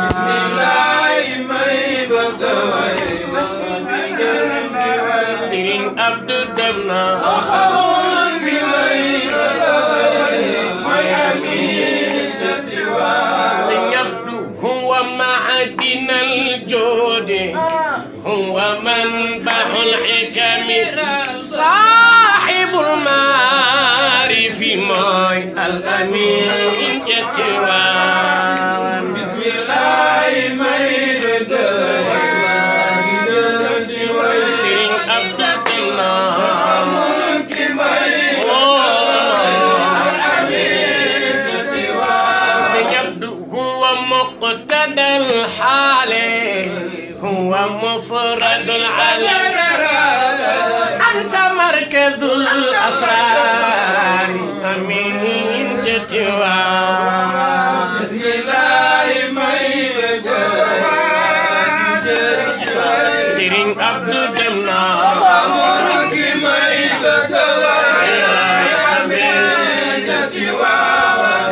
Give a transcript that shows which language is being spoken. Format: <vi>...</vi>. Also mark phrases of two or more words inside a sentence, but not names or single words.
<wo>Bismillah, may bëgg a way. Serigne Abdou dem na. Soxal bi may bëgg a way. Mooy Amin ca Tiwaawan.</wo> <ar>Serigne Abdou, هو معدن الجود. هو منبع الحكم. صاحب المعارف</ar> <wo>mooy Al Amin ca Tiwaawan. Bismillah, may bëgg a way. Serigne Abdou dem na. Ki may bëgg a way. Al Amin ca Tiwaawan. Serigne Abdou,</wo> <ar>هو مقتدى الحال. هو مفرد العلم. أنت مركز الأسرار.</ar> <wo>Amin ca Tiwaawan. Bismillah, may bëgg a way. Serigne Abdou dem na. Ki may bëgg a way. Amin ca Tiwaawan.</wo>